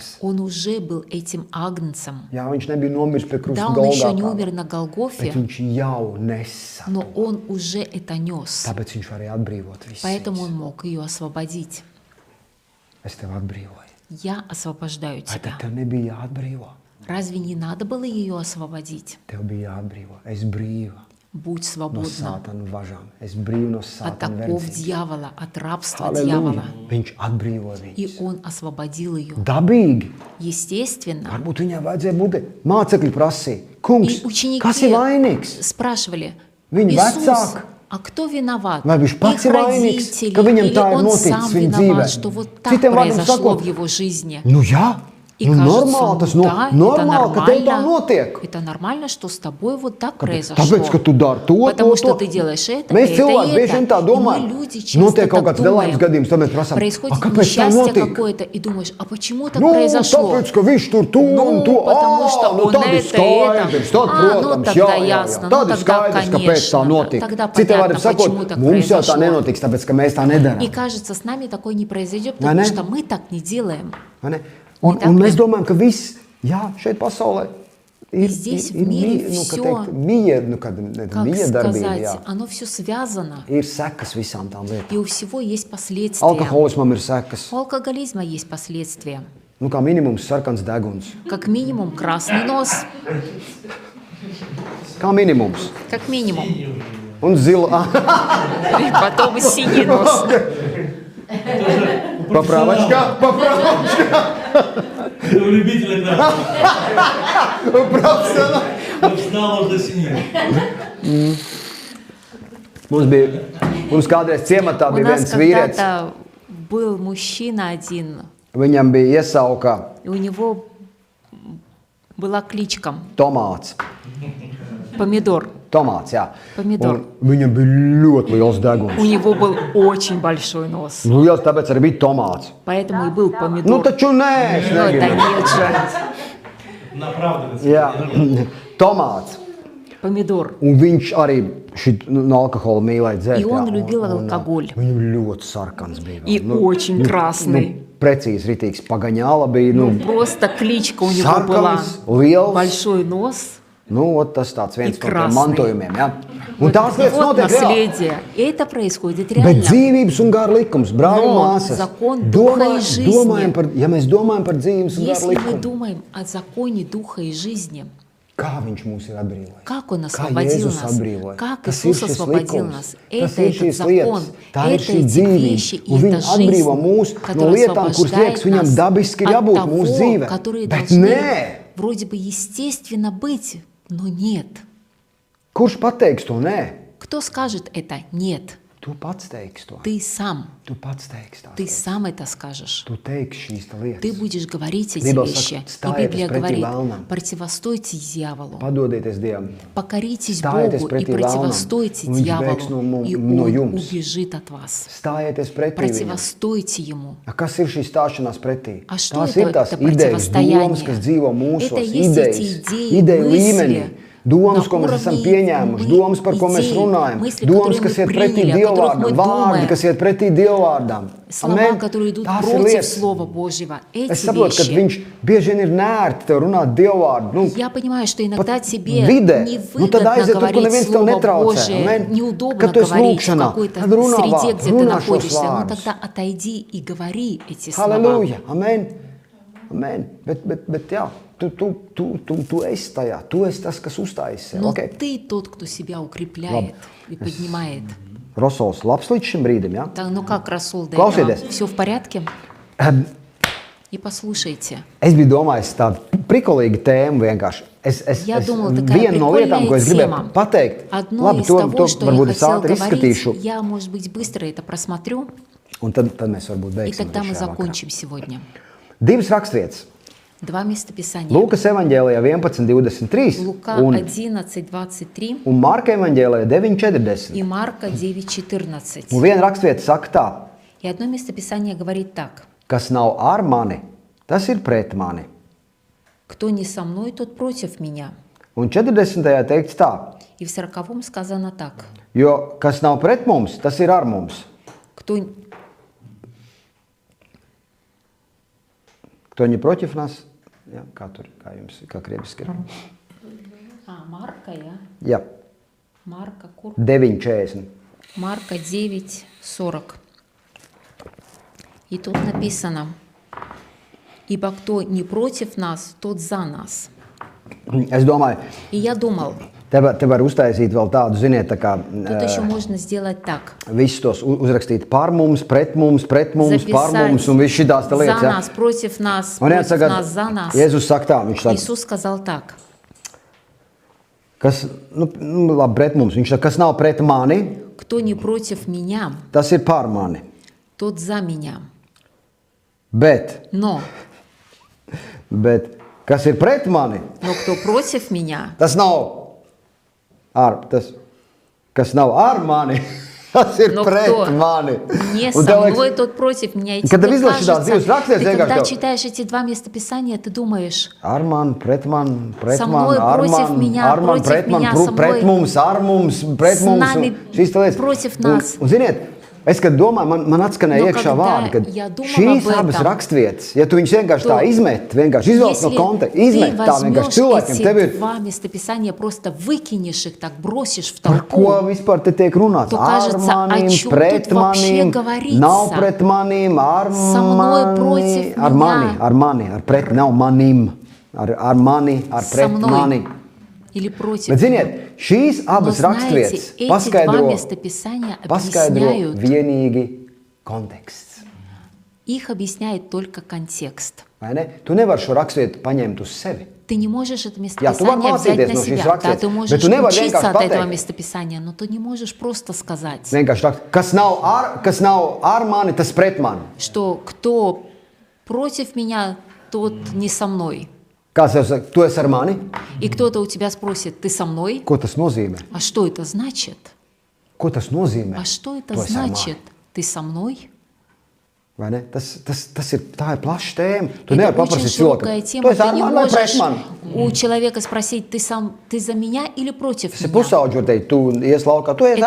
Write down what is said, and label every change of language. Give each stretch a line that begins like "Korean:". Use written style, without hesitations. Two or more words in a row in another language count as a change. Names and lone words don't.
Russian: он уже был этим агнцем.
Latvian: Jā, viņš nebija nomiris pie krusta
Russian: Да, он еще не
Latvian: Golgātā,
Russian: умер на
Latvian: bet
Russian: Голгофе,
Latvian: viņš jau nesa
Russian: но
Latvian: to.
Russian: он уже это нес.
Latvian: Tāpēc viņš varēja atbrīvot visus.
Russian: Поэтому он мог ее освободить.
Latvian: Es tevi atbrīvoju.
Russian: Я освобождаю
Latvian: Vai
Russian: тебя.
Latvian: tad tev nebija jāatbrīvo?
Russian: Разве не надо было ее освободить?
Latvian: Tev bija jāatbrīvo. Es brīva
Russian: Будь
Latvian: no
Russian: свободна
Latvian: sātana važām. Es brīvu no
Russian: от
Latvian: sātana
Russian: оков
Latvian: verdzības.
Russian: дьявола, от рабства
Latvian: Halleluja.
Russian: дьявола.
Latvian: Viņš atbrīvoja
Russian: И
Latvian: viņus.
Russian: он освободил ее.
Latvian: Dabīgi.
Russian: Естественно.
Latvian: Varbūt viņai vajadzēja būt. Mācekļi prasīja, kungs,
Russian: И ученики
Latvian: kas ir vainīgs?
Russian: спрашивали:
Latvian: Viņi
Russian: Иисус,
Latvian: vecāki.
Russian: а кто виноват?
Latvian: Vai viņš pats
Russian: Их
Latvian: ir vainīgs,
Russian: родители
Latvian: ka viņam
Russian: или
Latvian: tā ir
Russian: он
Latvian: noticis
Russian: сам
Latvian: viņa
Russian: виноват,
Latvian: dzīvē?
Russian: что вот так
Latvian: Citiem vārdiem
Russian: произошло
Latvian: sakot,
Russian: в его жизни?
Latvian: Nu jā,
Russian: И
Latvian: nu
Russian: кажется,
Latvian: normāli tas
Russian: ну да, это
Latvian: normāli, ka tev tā
Russian: нормально.
Latvian: notiek.
Russian: Это нормально, что с тобой вот так произошло.
Latvian: Tāpēc, ka tu dari to,
Russian: Потому что
Latvian: to.
Russian: ты делаешь это,
Latvian: Mēs
Russian: это
Latvian: cilvēki
Russian: и
Latvian: bieži vien tā
Russian: это. И
Latvian: domājam.
Russian: мы люди часто
Latvian: Notiek kaut
Russian: так
Latvian: kāds nelaimes
Russian: думаем.
Latvian: gadījums, tad mēs prasām,
Russian: Происходит
Latvian: kāpēc tā
Russian: несчастье
Latvian: notika?
Russian: какое-то, и думаешь, а почему так
Latvian: Nu,
Russian: произошло?
Latvian: tāpēc, ka viņš tur to un to.
Russian: потому что
Latvian: nu
Russian: он
Latvian: tad ir
Russian: это,
Latvian: skaidrs, tad,
Russian: ну
Latvian: protams,
Russian: тогда
Latvian: jā, jā, jā.
Russian: ясно,
Latvian: Tad
Russian: ну
Latvian: ir
Russian: тогда
Latvian: skaidrs, kāpēc tā
Russian: конечно,
Latvian: notika.
Russian: тогда
Latvian: Citiem
Russian: понятно,
Latvian: vārdiem sakot,
Russian: почему так
Latvian: mums jau tā
Russian: произошло.
Latvian: nenotiks, tāpēc, ka mēs tā nedarām.
Russian: И кажется, с нами такое не произойдет,
Latvian: Vai
Russian: потому
Latvian: ne?
Russian: что мы так не делаем.
Latvian: Vai ne? Un tā mēs ir. domājam, ka viss, jā, šeit pasaulē ir,
Russian: Здесь,
Latvian: ir
Russian: в мире,
Latvian: nu, ka
Russian: всё,
Latvian: teikt, mija, nu, kad
Russian: Как
Latvian: mija darbība, jā.
Russian: сказать, оно все связано,
Latvian: Ir sekas visām tām lietām.
Russian: и у всего есть последствия.
Latvian: Alkoholismam ir sekas.
Russian: У алкоголизма есть последствия.
Latvian: Nu, kā minimums sarkans deguns.
Russian: Как минимум красный нос,
Latvian: Kā minimums.
Russian: как минимум.
Latvian: Un zila.
Russian: И потом синий нос.
Latvian: Paprāvačkā.
Russian: У любителя красного.
Latvian: Profesionāli.
Russian: Профессионал можно синим.
Latvian: Mums kādreiz ciematā
Russian: У
Latvian: bija
Russian: нас
Latvian: viens vīrietis.
Russian: когда-то Был мужчина один,
Latvian: Viņam bija iesauka
Russian: и у него была кличка
Latvian: Tomāts.
Russian: Помидор.
Latvian: Tomāts, jā.
Russian: Помidor.
Latvian: Un viņam bija ļoti liels
Russian: У
Latvian: deguns.
Russian: него был очень большой нос,
Latvian: Liels, tāpēc arī bija tomāts.
Russian: поэтому и был
Latvian: Nu,
Russian: помидор.
Latvian: taču nē, es Но это negribu.
Russian: нет же. Направдывается.
Latvian: Jā, tomāts.
Russian: Помидор.
Latvian: Un viņš arī no alkohola mīlēja dzert.
Russian: И он
Latvian: jā,
Russian: любил
Latvian: un,
Russian: алкоголь.
Latvian: Viņam ļoti sarkans bija.
Russian: И очень красный.
Latvian: Precīzi ritīgs pagaņāla bija.
Russian: Ну, просто кличка у него была.
Latvian: Sarkans, liels.
Russian: Большой нос.
Latvian: Nu, ot, tas tāds viens
Russian: И
Latvian: no tiem
Russian: krasный.
Latvian: mantojumiem. Ja? Un tās lietas
Russian: Вот
Latvian: notiek reāli.
Russian: наследие. И это происходит
Latvian: Bet
Russian: реально.
Latvian: dzīvības un gara likums, brāļi un
Russian: Но
Latvian: māsas,
Russian: закон духа и жизни.
Latvian: ja mēs domājam par dzīvības un gara
Russian: Если мы
Latvian: likumu,
Russian: думаем о законе Духа и жизни,
Latvian: kā viņš mūs ir atbrīvojis?
Russian: как Он
Latvian: Kā
Russian: освободил
Latvian: Jēzus
Russian: нас,
Latvian: atbrīvoja?
Russian: как
Latvian: Tas ir
Russian: Иисус
Latvian: šis
Russian: освободил
Latvian: likums,
Russian: нас,
Latvian: tas
Russian: это
Latvian: ir
Russian: этот
Latvian: šīs
Russian: закон,
Latvian: lietas, tā ir
Russian: это
Latvian: šī
Russian: эти
Latvian: dzīvība,
Russian: вещи, и
Latvian: un
Russian: эта
Latvian: viņa atbrīvo mūs
Russian: жизнь,
Latvian: no
Russian: которая
Latvian: lietām, kuras освобождает liekas viņam нас dabiski ir от jābūt mūsu того, dzīvē.
Russian: которые
Latvian: Bet
Russian: должны
Latvian: nē,
Russian: вроде бы естественно быть, но нет.
Latvian: kurš pateiks to nē?
Russian: Кто скажет это? Нет.
Latvian: Tu pats teiksi to.
Russian: Ты сам.
Latvian: Tu pats teiksi tās
Russian: Ты
Latvian: lietas.
Russian: сам это скажешь.
Latvian: Tu teiksi šīs lietas.
Russian: Ты будешь говорить эти
Latvian: Bībele
Russian: вещи.
Latvian: saka,
Russian: И
Latvian: stājieties
Russian: Библия
Latvian: pretī
Russian: говорит,
Latvian: vēlnam.
Russian: противостойте дьяволу.
Latvian: Padodieties Dievam.
Russian: Покоритесь
Latvian: Stājieties
Russian: Богу и
Latvian: pretī
Russian: противостойте
Latvian: vēlnam, un viņš bēgs
Russian: дьяволу, и
Latvian: no
Russian: он
Latvian: jums.
Russian: убежит от вас.
Latvian: Stājieties pretī viņam.
Russian: Противостойте ему.
Latvian: Kas ir šī stāšanās pretī?
Russian: А что
Latvian: Tās
Russian: это,
Latvian: ir tās
Russian: это
Latvian: idejas, domas, kas dzīvo
Russian: противостояние? Это
Latvian: mūsos, есть эти идеи, ideju līmenī.
Russian: мысли,
Latvian: Domas,
Russian: на
Latvian: ko mēs esam
Russian: уровне
Latvian: pieņēmuši, domas, par ko mēs
Russian: идей,
Latvian: runājam,
Russian: мысли,
Latvian: domas,
Russian: которые
Latvian: kas
Russian: мы
Latvian: iet pretī
Russian: приняли, о которых мы
Latvian: Dievvvārdam, vārdi,
Russian: думаем,
Latvian: kas iet pretī Dievvvārdam.
Russian: Слова,
Latvian: Amen.
Russian: которые идут
Latvian: Tās ir
Russian: против
Latvian: lietas.
Russian: Слова Божьего.
Latvian: Es
Russian: Эти
Latvian: saprotu, ka
Russian: вещи.
Latvian: viņš bieži vien ir nērti tev runāt Dievvvārdu. Nu,
Russian: Я понимаю, что иногда
Latvian: pat
Russian: тебе
Latvian: vidē. Nu, tad
Russian: невыгодно
Latvian: aiziet tur, kur
Russian: говорить
Latvian: neviens tev
Russian: Слово
Latvian: netraucē. Божие, Amen.
Russian: неудобно
Latvian: Kad tu esi
Russian: говорить в
Latvian: lūkšanā,
Russian: какой-то
Latvian: tad runā
Russian: среде,
Latvian: vārdu,
Russian: где ты
Latvian: runā šos
Russian: находишься. Ну
Latvian: vārdus.
Russian: тогда отойди и говори эти слова.
Latvian: Halleluja, amen. Amen. Bet jā, tu esi tajā. Tu esi tas, kas uzstājas sev.
Russian: Но
Latvian: Okay.
Russian: ты тот, кто себя укрепляет и поднимает.
Latvian: Rosols labs līdz šim brīdim, jā?
Russian: Так, ну как, Расул, до
Latvian: Klausieties.
Russian: этого все в порядке? И послушайте.
Latvian: Es biju domājis tādu prikolīgu tēmu vienkārši.
Russian: Я думала, такая
Latvian: viena no lietām, ko es
Russian: прикольная
Latvian: gribēju
Russian: тема.
Latvian: pateikt,
Russian: Одно
Latvian: labi,
Russian: из
Latvian: to
Russian: того, что я
Latvian: varbūt es
Russian: хотела
Latvian: ātri izskatīšu,
Russian: говорить, я, может быть, быстро это просмотрю,
Latvian: un tad mēs varbūt
Russian: и
Latvian: beigsim
Russian: тогда
Latvian: arī
Russian: мы
Latvian: šajā vakarā.
Russian: закончим сегодня.
Latvian: Divas rakstvietas.
Russian: Два местописания.
Latvian: Lūkas evaņģēlijā 11:23
Russian: Лука
Latvian: un
Russian: 11:23
Latvian: Marka evaņģēlijā 9:40.
Russian: и Марка 9:14.
Latvian: Un viena rakstvieta saka tā,
Russian: И одно местописание говорит так.
Latvian: kas nav ar mani, tas ir pret mani.
Russian: Кто не со мной, тот против меня.
Latvian: Un 40. teikts tā,
Russian: И в 40 сказано так.
Latvian: jo kas nav pret mums, tas ir ar mums.
Russian: Кто не против нас,
Latvian: jā, kā jums, kā krieviski ir.
Russian: Марка, я?
Latvian: Jā,
Russian: Марка, 9:40. Марка 9:40. И тут написано, ибо кто не против нас, тот за нас.
Latvian: Es domāju,
Russian: И я думал,
Latvian: te var uztaisīt vēl tādu, ziniet, tā kā
Russian: тут еще можно сделать так.
Latvian: visus tos uzrakstīt par mums, pret mums, par mums un viss šitās te
Russian: За
Latvian: lietas.
Russian: нас, против нас,
Latvian: Un
Russian: против
Latvian: jāsaka,
Russian: нас, за нас.
Latvian: Jēzus saka tā, viņš saka,
Russian: Иисус сказал так.
Latvian: kas, labi, pret mums, viņš saka, kas nav pret mani,
Russian: Кто не против меня,
Latvian: tas ir par mani.
Russian: тот за меня.
Latvian: Bet, kas ir pret mani,
Russian: Но кто против меня,
Latvian: tas nav kas nav ar mani, tas ir
Russian: Но
Latvian: pret
Russian: кто
Latvian: mani.
Russian: не
Latvian: Un
Russian: со
Latvian: tev liekas,
Russian: мной, тот против меня. И
Latvian: Kad tev
Russian: тебе
Latvian: izlaiž šitās divas
Russian: кажется,
Latvian: rakstītas,
Russian: ты
Latvian: vienkārši
Russian: когда
Latvian: tev-
Russian: читаешь эти два местописания, ты думаешь,
Latvian: ar mani, pret mani,
Russian: Со мной
Latvian: ar
Russian: против
Latvian: mani,
Russian: меня,
Latvian: ar mani,
Russian: против
Latvian: pret mani,
Russian: меня, со
Latvian: pret
Russian: мной,
Latvian: mums, ar mums, pret
Russian: с
Latvian: mums.
Russian: нами,
Latvian: un šīs te lietas.
Russian: против нас.
Latvian: Un ziniet, es, kad domāju, man atskanēja
Russian: Но
Latvian: iekšā
Russian: когда
Latvian: vārdi, ka
Russian: я думала
Latvian: šīs
Russian: об
Latvian: abas
Russian: этом,
Latvian: rakstvietas, ja tu viņus vienkārši
Russian: то
Latvian: tā izmet, vienkārši izvelc no
Russian: если
Latvian: konteksta,
Russian: ты
Latvian: izmet tā vienkārši
Russian: возьмешь
Latvian: cilvēkiem, tev ir,
Russian: эти два местописания, просто выкинешь их, так бросишь в
Latvian: par ko
Russian: толпу,
Latvian: vispār te tiek runāts?
Russian: То
Latvian: Ar
Russian: кажется, о
Latvian: manīm,
Russian: чем
Latvian: pret
Russian: тут вообще
Latvian: manīm,
Russian: говорится?
Latvian: nav pret manīm, ar
Russian: Со мной против
Latvian: mani, ar pret, nav manīm, ar mani, ar
Russian: со pret мной mani. или против
Latvian: Bet,
Russian: меня.
Latvian: ziniet, šīs
Russian: Но
Latvian: abas
Russian: знаете,
Latvian: rakstvietas
Russian: эти два
Latvian: paskaidro
Russian: местописания
Latvian: paskaidro
Russian: объясняют
Latvian: vienīgi konteksts.
Russian: Их объясняет только контекст.
Latvian: Vai ne? Tu nevari šo raksturvietu paņemt uz sevi.
Russian: Ты не можешь это
Latvian: Jā, tu vari
Russian: местописание взять
Latvian: mācīties
Russian: на
Latvian: no šīs
Russian: себя. Да,
Latvian: raksturvietas,
Russian: ты
Latvian: bet
Russian: можешь
Latvian: tu nevari
Russian: учиться
Latvian: vienkārši
Russian: от этого
Latvian: pateikt.
Russian: местописания, но ты не можешь просто сказать,
Latvian: Vienkārši tā, kas nav ar mani, tas pret mani.
Russian: что кто против меня, тот не со мной.
Latvian: Kāds jau saka, tu esi ar mani?
Russian: И кто-то у тебя спросит, ты со мной?
Latvian: Ko tas nozīmē?
Russian: А что это значит?
Latvian: Ko tas nozīmē?
Russian: А что это
Latvian: Tu esi ar mani?
Russian: значит? Ты со мной?
Latvian: Vai ne? Tā ir plaša tēma. Tu
Russian: Это
Latvian: nevari
Russian: очень
Latvian: paprasīt
Russian: широкая
Latvian: cilvēkam, tu
Russian: тема.
Latvian: esi
Russian: Ты
Latvian: ar
Russian: не
Latvian: mani vai pret
Russian: можешь
Latvian: mani?
Russian: у человека спросить, ты за меня или против
Latvian: Tas ir
Russian: меня?
Latvian: pusauģi, var teikt, tu ies laukā, tu esi